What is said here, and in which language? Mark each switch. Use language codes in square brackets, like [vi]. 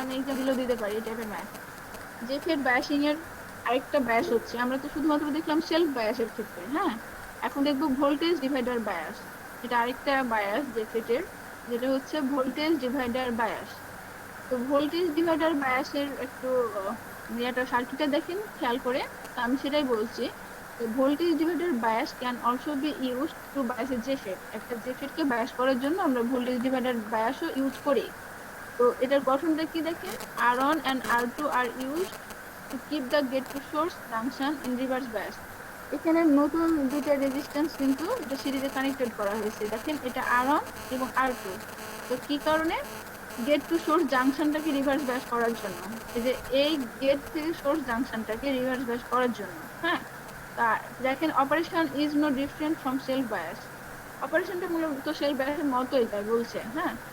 [bn] আমি এক্সাম্পল দিতে পারি এই টাইপের ম্যাথ। যে ফেড বায়াসিং এর আরেকটা বায়াস হচ্ছে, আমরা তো শুধুমাত্র দেখলাম সেলফ বায়াসের ক্ষেত্রে, হ্যাঁ, এখন দেখবো ভোল্টেজ ডিভাইডার বায়াস, এটা আরেকটা বায়াস যে ফেটের, যেটা হচ্ছে ভোল্টেজ ডিভাইডার বায়াস। তো ভোল্টেজ ডিভাইডার বায়াসের একটু একটা সার্কিটটা দেখেন খেয়াল করে, তো আমি সেটাই বলছি। [en] voltage divider bias can also be use to bias a JFET, [bn] একটা জেফেটকে বায়াস করার জন্য আমরা ভোল্টেজ ডিভাইডার বায়াসও ইউজ করি। তো এটার গঠনটা কি দেখেন, [en] R1 and R2 are used to keep the gate to source junction in reverse bias। [bn] এখানে নতুন দুইটা রেজিস্ট্যান্স কিন্তু এটা সিরিজে কানেক্টেড করা হয়েছে, দেখেন এটা R1 এবং R2। তো কি কারণে, গেট টু সোর্স জাংশনটাকে রিভার্স ব্যাস করার জন্য, এই যে এই গেট থেকে সোর্স জাংশনটাকে রিভার্স ব্যাস করার জন্য, হ্যাঁ। তা দেখেন [en] operation is no different from self bias, [bn] অপারেশনটা মূলত সেলফ বায়াসের মতোই, তাই বলছে, হ্যাঁ।